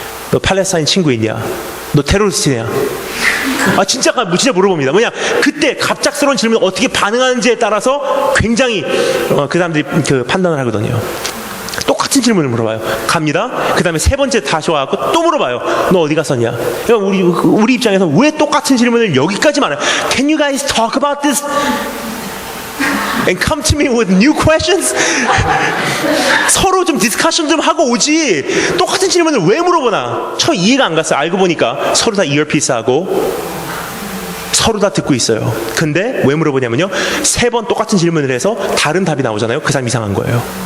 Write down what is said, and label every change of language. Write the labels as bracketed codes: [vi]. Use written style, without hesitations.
[ko] 너 팔레스타인 친구 있냐? 너 테러리스트냐? 진짜 물어봅니다. 뭐냐? 그때 갑작스러운 질문 어떻게 반응하는지에 따라서 굉장히 그 사람들이 그 판단을 하거든요. 똑같은 질문을 물어봐요. 갑니다. 그 다음에 3번째 다시 와갖고 또 물어봐요. 너 어디 갔었냐? 그러니까 우리 입장에서 왜 똑같은 질문을 여기까지만 해요? [en] Can you guys talk about this? And come to me with new questions? [ko] 서로 좀 디스커션 좀 하고 오지 똑같은 질문을 왜 물어보나? 저 이해가 안 갔어요. 알고 보니까 서로 다 이어피스하고 서로 다 듣고 있어요. 근데 왜 물어보냐면요 3번 똑같은 질문을 해서 다른 답이 나오잖아요. 그 사람 이상한 거예요.